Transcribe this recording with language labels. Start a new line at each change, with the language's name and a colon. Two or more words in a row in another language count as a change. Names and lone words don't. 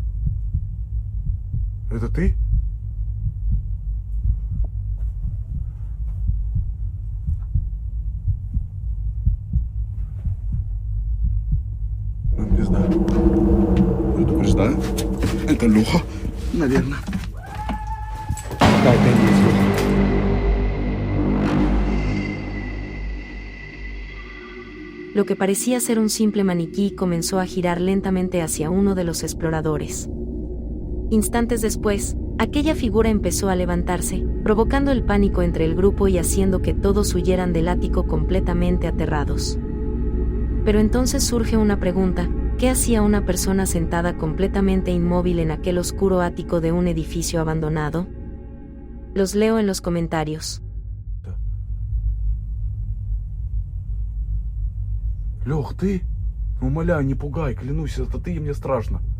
Russian: Это ты? Ну, не знаю. Предупреждаю. Это Леха, наверное. Да, это не есть Леха.
Spanish: Lo que parecía ser un simple maniquí comenzó a girar lentamente hacia uno de los exploradores. Instantes después, aquella figura empezó a levantarse, provocando el pánico entre el grupo y haciendo que todos huyeran del ático completamente aterrados. Pero entonces surge una pregunta: ¿qué hacía una persona sentada completamente inmóvil en aquel oscuro ático de un edificio abandonado? Los leo en los comentarios.
Russian: Лех, ты? Умоляю, не пугай, клянусь, это ты, и мне страшно.